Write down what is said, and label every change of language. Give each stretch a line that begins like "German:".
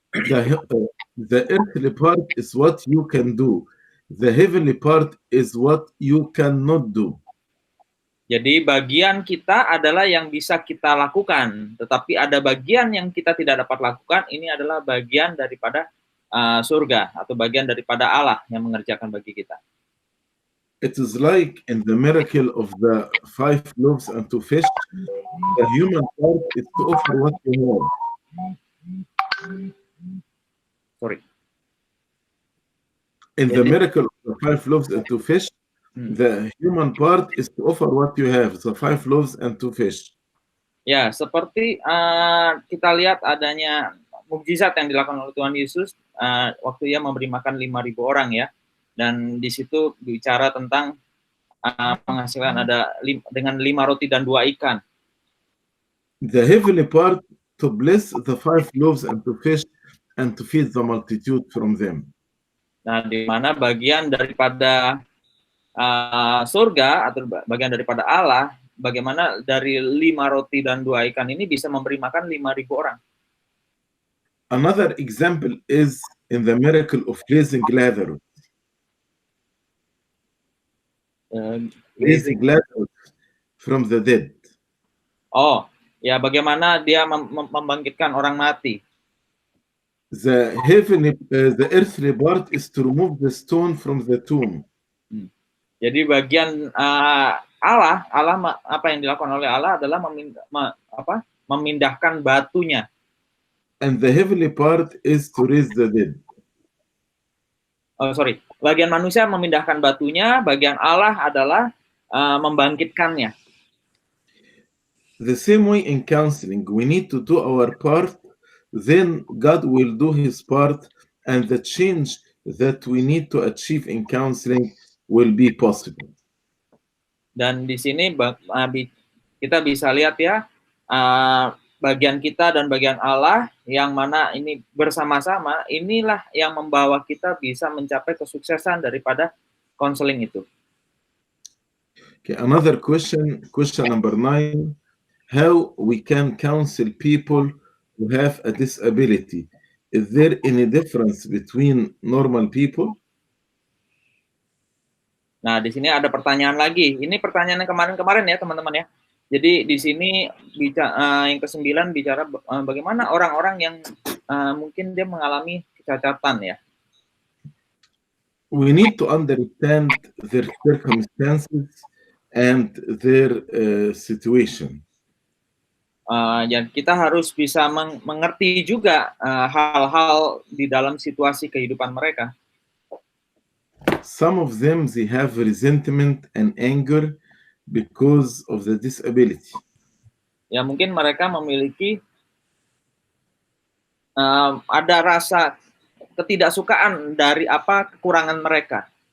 English: The earthly part is what you can do. The heavenly part is what you cannot do.
Indonesian: Jadi bagian kita adalah yang bisa kita lakukan, tetapi ada bagian yang kita tidak dapat lakukan. Ini adalah bagian daripada surga atau bagian daripada Allah yang mengerjakan bagi kita.
English: It is like in the miracle of the 5 loaves and 2 fish, the human part is to offer what you have. Sorry. In the miracle of the 5 loaves and 2 fish, the human part is to offer what you have, so 5 loaves and 2 fish.
Indonesian: Ya, seperti kita lihat adanya mukjizat yang dilakukan oleh Tuhan Yesus waktu Ia memberi makan 5.000 orang ya, dan di situ bicara tentang penghasilan ada dengan 5 roti dan 2 ikan.
English: The heavenly part to bless the 5 loaves and 2 fish and to feed the multitude from them.
Indonesian: Nah, di mana bagian daripada surga atau bagian daripada Allah, bagaimana dari 5 roti dan 2 ikan ini bisa memberi makan 5.000 orang.
English: Another example is in the miracle of raising Lazarus. Raising Lazarus from the dead.
Indonesian: Oh, ya, bagaimana dia membangkitkan orang mati.
English: The earthly part is to remove the stone from the tomb.
Indonesian: Jadi bagian Allah apa yang dilakukan oleh Allah adalah memindahkan batunya.
English: And the heavenly part is to raise the dead. Oh, sorry.
Indonesian: Bagian manusia memindahkan batunya, bagian Allah adalah membangkitkannya.
English: The same way in counseling, we need to do our part, then God will do His part, and the change that we need to achieve in counseling will be possible.
Indonesian: Dan di sini kita bisa lihat ya, bagian kita dan bagian Allah yang mana ini bersama-sama, inilah yang membawa kita bisa mencapai kesuksesan daripada konseling itu.
English: Okay, another question number 9, how we can counsel people who have a disability. Is there any difference between normal people?
Indonesian: Nah, di sini ada pertanyaan lagi. Ini pertanyaan yang kemarin-kemarin ya, teman-teman ya. Jadi di sini yang ke-9 bicara bagaimana orang-orang yang mungkin dia mengalami kecacatan ya.
English: We need to understand their circumstances and their situation.
Indonesian: Dan kita harus bisa mengerti juga hal-hal di dalam situasi kehidupan mereka.
English: Some of them, they have resentment and anger because of the disability.
Indonesian: Ya, mungkin mereka memiliki ada rasa ketidaksukaan dari kekurangan mereka.